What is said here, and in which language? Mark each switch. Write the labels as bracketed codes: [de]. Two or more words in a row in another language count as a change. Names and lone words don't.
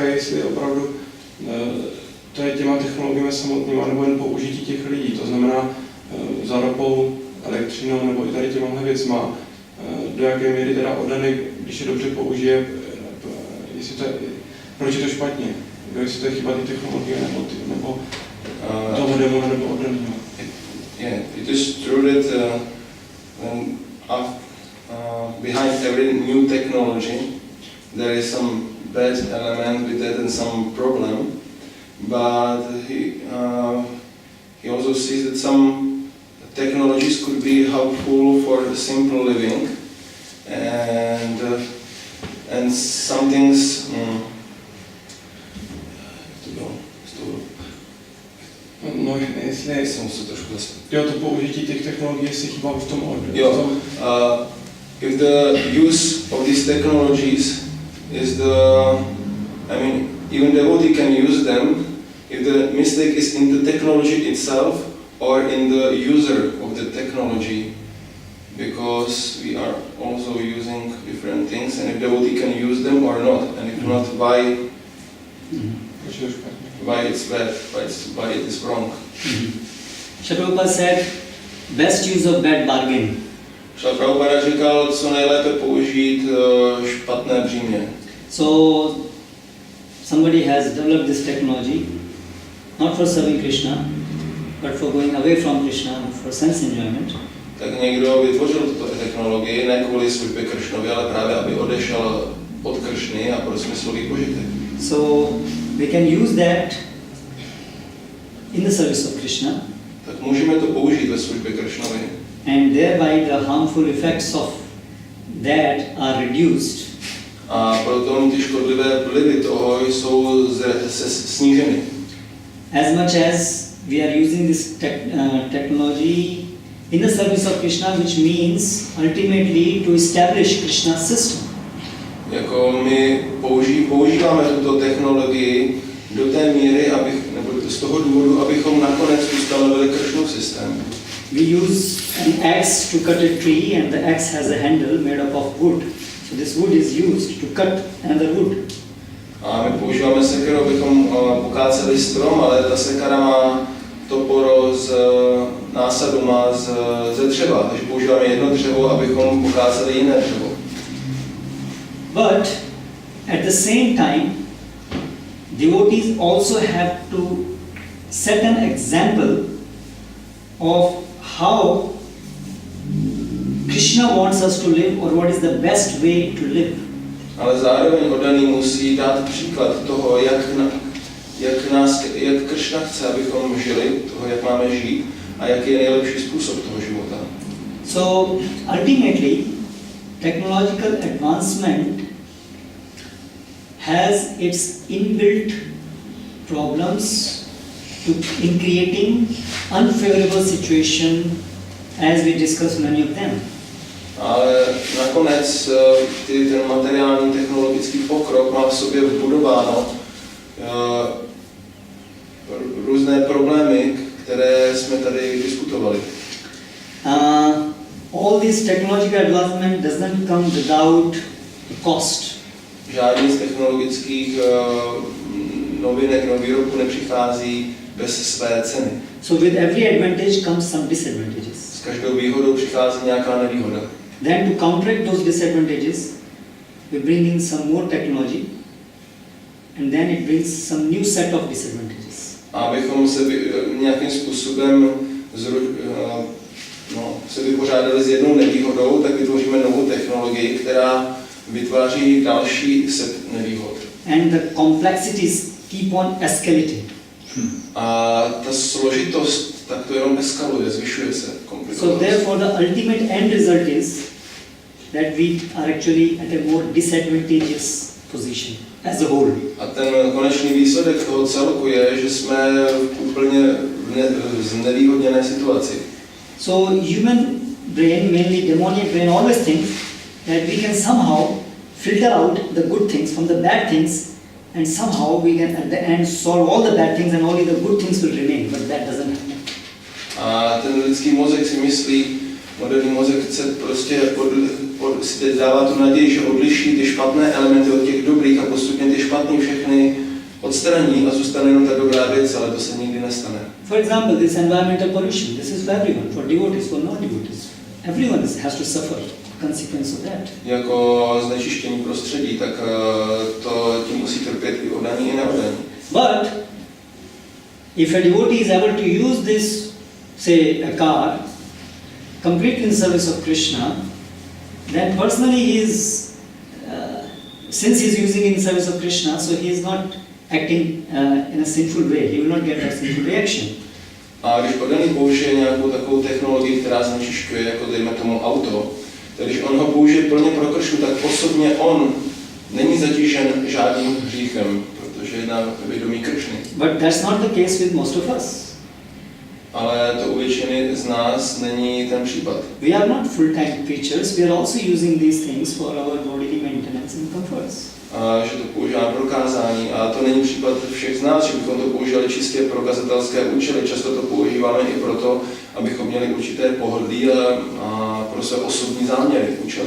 [cs] je, jestli opravdu to je těma technologiemi samotnýma nebo jen použití těch lidí, to znamená za ropou, elektřinou nebo i tady těmahle věcma, do jaké míry teda oddaný, když je dobře použije, proč je to špatně, jestli to je chyba ty technologie nebo toho demona nebo oddaného. [en] Yeah, it is true that behind every new technology there is some bad element with that and some problem, but he also sees that some technologies could be helpful for the simple living, and some things. [cs] No, jestli jsem se trošku zastavil. Jo, to použití těch technologií, jestli chyba v tom odvětví. Jo, [en] if the use of these technologies is even devotee can use them if the mistake is in the technology itself or in the user of the technology, because we are also using different things, and if devotee can use them or not, and if not, why it's bad, why it is wrong. Prabhupada said, best use of bad bargain. [cs] Prabhupada říkal, co nejlépe použít špatné břímě. [en] So somebody has developed this technology not for serving Krishna, but for going away from Krishna for sense enjoyment. [cs] Tak někdo vytvořil tuto technologii ne kvůli službě Krishnovi, ale právě aby odešel od Krishny a pro smyslový požitek. [en] So we can use that in the service of Krishna. [cs] Tak můžeme to použít ve službě Krishnovi. [en] And thereby the harmful effects of that are reduced. [cs] A proto ty škodlivé vlivy toho jsou sníženy. [en] As much as we are using this technology in the service of Krishna, which means ultimately to establish Krishna's system. [cs] Jako my používáme tuto technologii do té míry, nebo z toho důvodu, abychom nakonec ustanovili Krishnův systém. [en] We use an axe to cut a tree, and the axe has a handle made up of wood. So this wood is used to cut another wood. [cs] A my používáme sekeru, abychom pokáceli strom, ale ta sekera má toporo z násadu, má ze dřeva, takže používáme jedno dřevo, abychom pokáceli jiné dřevo. [en] But at the same time, devotees also have to set an example of how Krishna wants us to live or what is the best way to live. [cs] Ale zároveň oddaný musí dát příklad toho, jak Krishna chce, abychom žili, toho, jak máme žít a jaký je nejlepší způsob toho života. [en] So ultimately, technological advancement has its inbuilt problems in creating unfavorable situation, as we discussed many of them. [cs] Ale nakonec ten materiální technologický pokrok má v sobě vbudováno různé problémy, které jsme tady diskutovali. [en] All this technological advancement doesn't come without cost. [cs] Žádný z technologických novinek nebo výrobků nepřichází bez své ceny. [en] So with every advantage comes some disadvantages. [cs] S každou výhodou přichází nějaká nevýhoda. [en] Then to counteract those disadvantages, we bring in some more technology, and then it brings some new set of disadvantages. [cs] A abychom se nějakým způsobem se vypořádali s jednou nevýhodou, tak vytvoříme novou technologii, která vytváří další set nevýhod. [en] And the complexities keep on escalating. [cs] A ta složitost tak to jenom eskaluje, zvyšuje se komplikovanost. [en] So therefore the ultimate end result is that we are actually at a more disadvantageous position as a whole. [cs] A ten konečný výsledek toho celku je, že jsme v úplně znevýhodněné situaci. [en] So human brain, mainly demonic brain, always thinks that we can somehow filter out the good things from the bad things, and somehow we can at the end solve all the bad things and only the good things will remain, but that doesn't happen. [cs] A ten lidský mozek si myslí, moderní mozek chce prostě si dává tu naději, že odliší ty špatné elementy od těch dobrých a postupně ty špatné všechny odstraní a zůstane jenom ta dobrá věc, ale to se nikdy nestane. [en] For example, this environmental pollution, this is for everyone, for devotees, for non-devotees. Everyone has to suffer consequence of that. [cs] Jako znečištění prostředí, tak to tím musí trpět i oddaní i neoddaní. [en] But if a devotee is able to use this, say a car, completely in service of Krishna, then personally he is, since he is using it in service of Krishna, so he is not acting in a sinful way. He will not get a sinful reaction. [cs] A když oddaný použije nějakou takovou technologii, která znečišťuje, jako dejme tomu auto, tak když on ho použije plně pro Kršnu, tak osobně on není zatížen žádným hříchem, protože je na vědomí Kršny. [en] But that's not the case with most of us. [cs] Ale to u většiny z nás není ten případ. [en] We are not full-time creatures, we are also using these things for our bodily maintenance and comforts. [cs] A že to používáme pro kázání. A to není případ všech z nás, že bychom to používali čistě pro kazatelské účely. Často to používáme i proto, abychom měli určité pohodlí a pro své osobní záměry, účely.